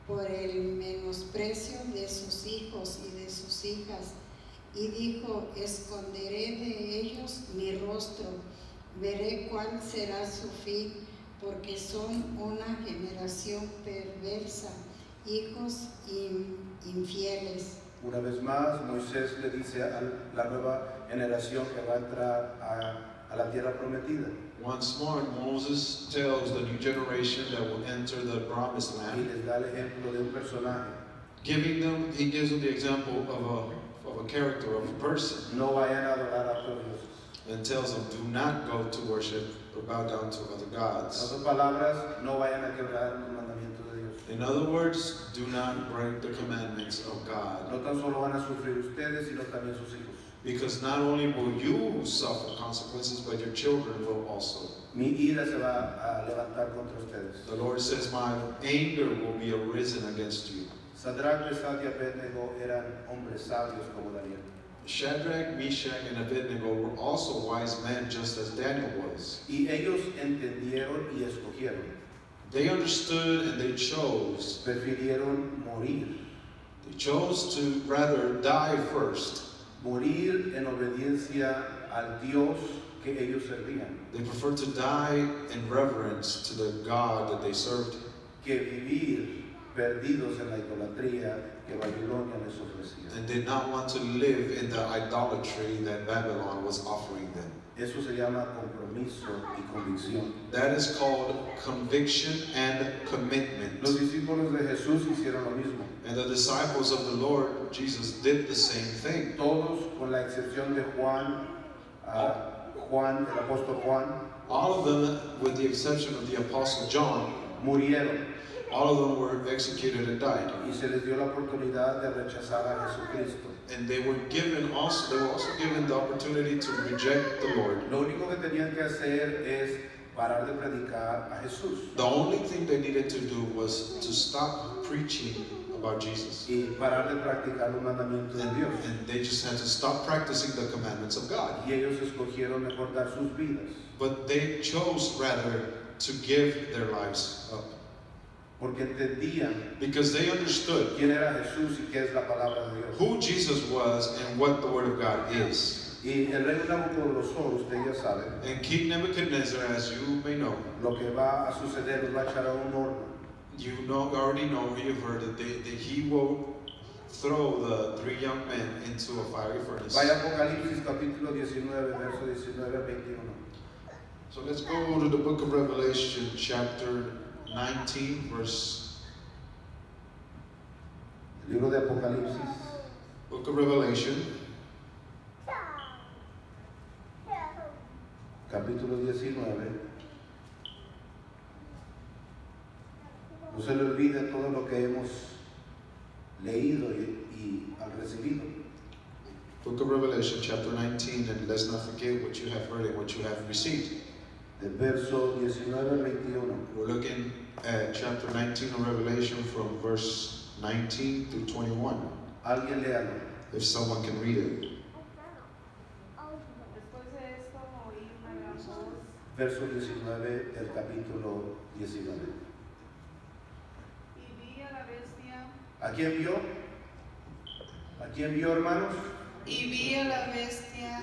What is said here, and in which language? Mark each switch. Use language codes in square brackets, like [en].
[es] el menosprecio de sus hijos y de sus hijas, y dijo: esconderé de ellos mi rostro, veré cuál será su fin, porque son una generación perversa, hijos infieles. Una vez más, Moisés le dice a la nueva generación que va a entrar a la tierra prometida. [en] Once more, Moses tells the new generation that will enter the promised [es] Y [en] land, [es] les da el ejemplo de un personaje. [en] he gives them the example of a character, of a person, [es] No vayan a adorar a otros dioses. [en] and tells them, do not go to worship or bow down to other [es] En [en] gods. [es] otras palabras, no vayan a quebrar los mandamientos de Dios. [en] In other words, do not break the commandments of God. [es] No tan solo van a sufrir ustedes, sino también sus hijos. [en] Because not only will you suffer consequences, but your children will also. [es] Mi ira se va a levantar contra ustedes. [en] The Lord says, my anger will be arisen against you. [es] Sadrach, Mesach y Abednego eran hombres sabios como Daniel. [en] Shadrach, Meshach, and Abednego were also wise men, just as Daniel was. [es] Y ellos entendieron y escogieron. [en] They understood and they chose. [es] Prefirieron morir. [en] They chose to rather die first. [es] Morir en obediencia al Dios que ellos servían. [en] They preferred to die in reverence to the God that they served, [es] Que vivir perdidos en la idolatría que Babilonia les ofrecía. [en] and did not want to live in the idolatry that Babylon was offering them. [es] Eso se llama compromiso y convicción. [en] That is called conviction and commitment. [es] Los discípulos de Jesús hicieron lo mismo. [en] And the disciples of the Lord Jesus did the same thing. [es] Todos, con la excepción de Juan, el apóstol Juan, [en] All of them, with the exception of the Apostle John, [es] murieron [en] all of them were executed and died. [es] y se les dio la oportunidad de rechazar a Jesucristo. [en] And they were also given the opportunity to reject the Lord. [es] Lo único que tenían que hacer es parar de predicar a Jesús [en] The only thing they needed to do was to stop preaching about Jesus. [es] y parar de practicar los mandamientos de Dios. [en] And they just had to stop practicing the commandments of God. [es] Y ellos escogieron mejor dar sus vidas, [en] But they chose rather to give their lives up. [es] porque entendían [en] Because they understood [es] quién era Jesús y qué es la palabra de Dios. [en] who Jesus was and what the Word of God is. [es] Y el rey Nabucodonosor, usted ya sabe, [en] And King Nebuchadnezzar, as you may know, [es] lo que va a suceder, los va a echar a un horno. [en] already know, you've heard that he will throw the three young men into a fiery furnace. [es] Vaya Apocalipsis capítulo 19, verso 19 al 21. [en] So let's go to the book of Revelation, chapter 19, verse. [es] El libro de Apocalipsis, [en] Book of Revelation, [es] capítulo 19. No se le olvide todo lo que hemos leído y al recibido. [en] Book of Revelation, chapter 19, and let's not forget what you have heard and what you have received. [es] Del verso 19 al 21. [en] We're looking at chapter 19 of Revelation from verse 19 through 21. [es] Alguien léalo. [en] If someone can read it. [es] Después de esto oí una gran voz verso 19 del capítulo 19. Y vi a la bestia, ¿A quién vio? ¿A quién vio, hermanos? y vi a la bestia.